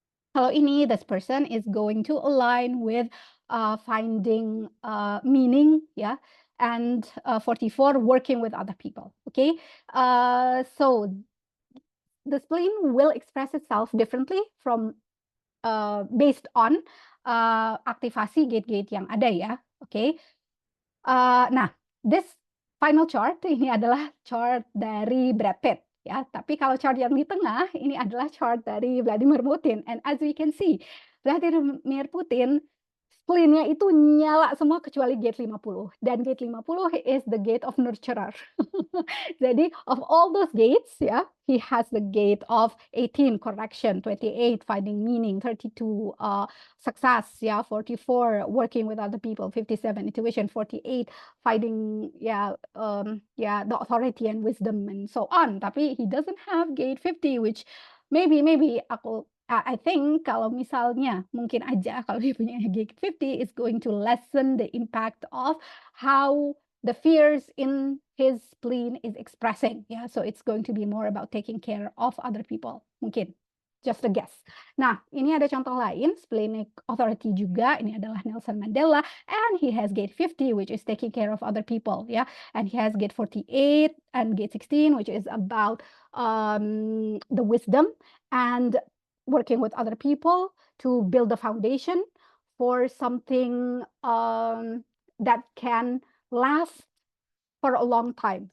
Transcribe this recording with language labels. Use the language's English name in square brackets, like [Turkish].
[Indonesian] Kalau ini, [English] this person is going to align with finding meaning, ya, and 44, working with other people, okay? So the spleen will express itself differently from based on [Indonesian] aktivasi gate-gate yang ada, [English] ya, okay? [Indonesian] Nah, [English] this final chart [Indonesian] ini adalah chart dari Brad Pitt, ya. Tapi kalau chart yang di tengah ini adalah chart dari Vladimir Putin, [English] and as we can see, [Indonesian] Vladimir Putin spleen-nya itu nyala semua kecuali gate 50, dan gate 50 [English] is the gate of nurturer. [Indonesian] Jadi [English] of all those gates, ya, he has the gate of 18 correction, 28 finding meaning, 32 success, ya, 44 working with other people, 57 intuition, 48 finding the authority and wisdom and so on. [Indonesian] Tapi [English] he doesn't have gate 50, which maybe I think [Indonesian] kalau misalnya mungkin aja kalau dia punya [English] gate 50 is going to lessen the impact of how the fears in his spleen is expressing, ya. So it's going to be more about taking care of other people, [Indonesian] mungkin. [English] Just a guess. [Indonesian] Nah, ini ada contoh lain, splenic authority juga. Ini adalah [English] Nelson Mandela, and he has gate 50, which is taking care of other people, ya. And he has gate 48 and gate 16, which is about the wisdom and working with other people to build the foundation for something that can last for a long time.